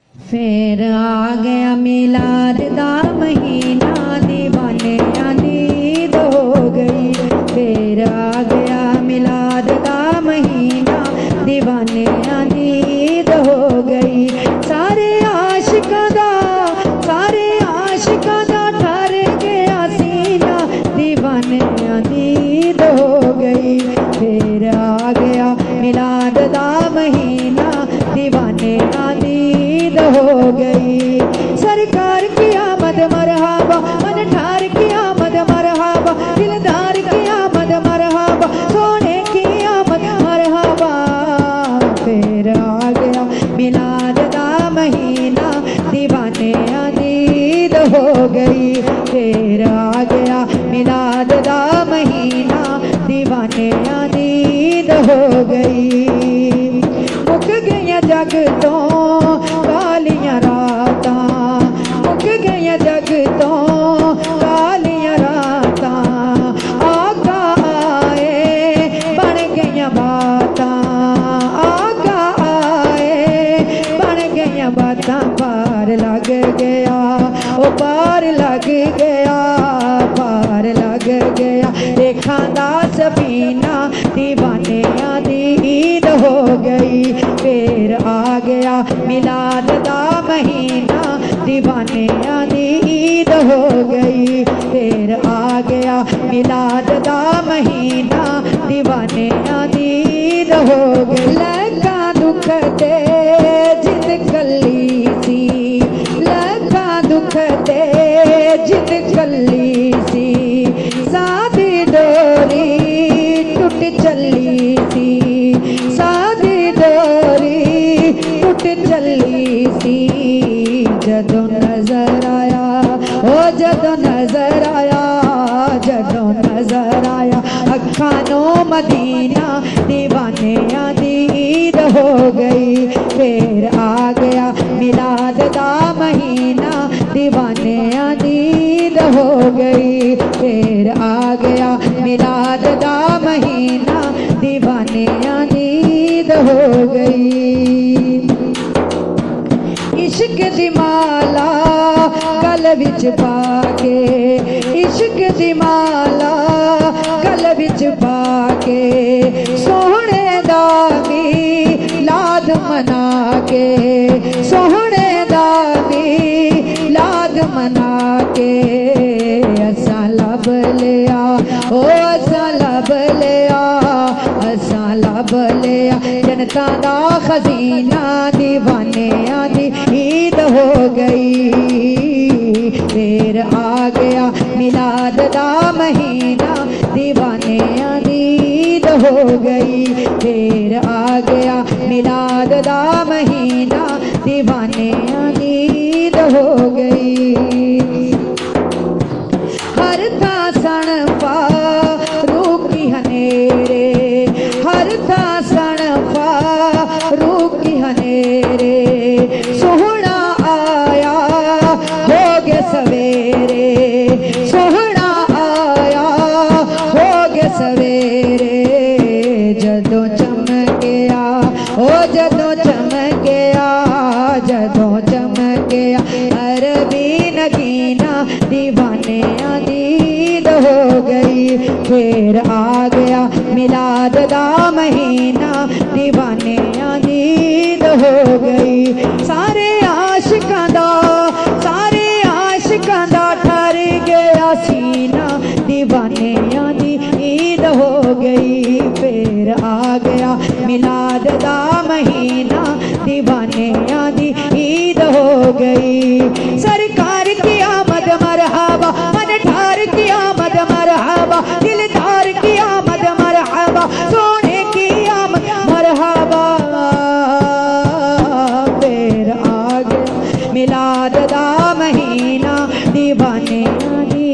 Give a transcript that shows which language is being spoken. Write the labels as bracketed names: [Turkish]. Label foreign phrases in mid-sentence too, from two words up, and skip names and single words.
[Punjabi] پھر آ گیا میلاد دا مہینہ دیوانیاں دی عید ہو گئی پھر آ گیا میلاد دا مہینہ دیوانیاں دی عید ہو گئی سارے عاشقاں دا ٹھر گیا سینہ دیوانیاں دی عید ہو گئی پھر آ گیا میلاد دا مہینہ دیوانیاں دی عید ہو گئی [Urdu] سرکار کی آمد مرحبا من ٹھار کی آمد مرحبا دلدار کی آمد مرحبا سونے کی آمد مرحبا [Punjabi] پھر آ گیا میلاد دا مہینہ دیوانیاں دی عید ہو گئی پھر آ گیا میلاد دا مہینہ دیوانیاں دی عید ہو گئی مک گیا جگ تو کالیاں راتاں مک گیا جگ تو کالیاں راتاں آقا آئے بن گیا باتاں آقا آئے بن گیا باتاں پار لگ گیا او پار لگ گیا پار لگ گیا دیکھاں دا سفینہ دیوانیاں دی عید ہو گئی پھر آ گیا میلاد دا مہینہ دیوانیاں دی عید ہو گئی پھر آ گیا میلاد دا مہینہ دیوانیاں دی عید ہو گئی لکھاں دکھ تے جد کلی سی لکھاں دکھ تے جد کلی سی سادی ڈوری ٹوٹ چلی سی سادی ڈوری ٹوٹ چلی سی جدوں نظر آیا او جدوں نظر آیا جدوں نظر آیا اکھاں نو مدینہ دیوانیاں دی عید ہو گئی پھر آ گیا میلاد دا مہینہ دیوانیاں دی عید ہو گئی پھر آ گیا میلاد دا مہینہ دیوانیاں دی عید ہو گئی عشق دی مالا گل وچ پا کے عشق دی مالا گل وچ پا کے سوہنے دا میلاد منا کے سوہنے دا میلاد منا کے اساں لب لیا او اساں لب لیا اساں لب لیا جنتاں دا خزینہ دیوانیاں دی عید ہو گئی پھر آ گیا میلاد دا مہینہ دیوانیاں دی عید ہو گئی پھر آ گیا میلاد دا مہینہ دیوانیاں دی عید ہو گئی ہر تھاں سن پا روکی ہنیرے ہر تھاں سن پا روکی ہنیرے سوہنا آیا ہو گیا سویرے سوہنا آیا ہو گیا سویرے جدوں چمکیا او جدوں چمکیا جدوں چمکیا عربی نگینہ دیوانیاں دی عید ہو گئی پھر آ گیا میلاد دا مہینہ دیوانیاں دی عید ہو گئی سارے عاشقاں دا ٹھر گیا سینہ دیوانیاں دی عید ہو گئی پھر آ گیا میلاد دا مہینہ دیوانیاں دی عید ہو گئی [Urdu] سرکار کی آمد مرحبا من ٹھار کی آمد مرحبا دلدار کی آمد مرحبا سونے کی آمد مرحبا [Punjabi] پھر آ گیا میلاد دا مہینہ دیوانیاں